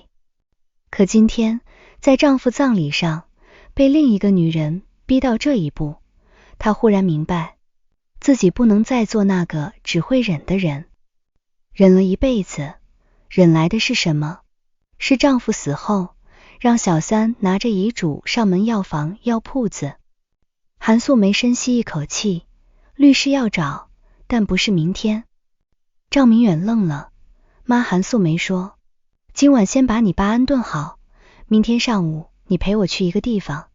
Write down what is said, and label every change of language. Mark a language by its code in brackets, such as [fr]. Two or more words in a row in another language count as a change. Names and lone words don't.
[zh] 可今天在丈夫葬禮上被另一個女人逼到這一步，她忽然明白自己不能再做那個只會忍的人。忍了一輩子，忍來的是什麼？是丈夫死後讓小三拿着遺囑上門要房要鋪子。韓素梅深吸一口氣，律師要找，但不是明天。趙明遠愣了，媽，韓素梅說，今晚先把你爸安頓好，明天上午你陪我去一個地方。